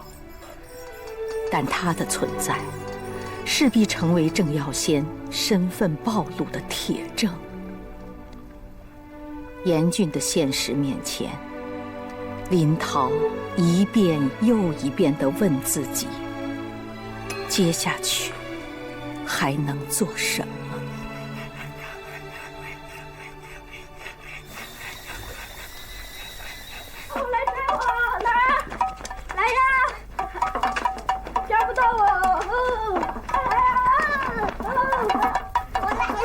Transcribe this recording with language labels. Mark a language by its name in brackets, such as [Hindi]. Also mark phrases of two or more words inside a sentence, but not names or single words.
[Chinese] 但他的存在勢必成為鄭耀先身份暴露的鐵證。嚴峻的現實面前，林桃一遍又一遍地問自己，接下去還能做什麼？來接我，來呀！抓不到我！我來了！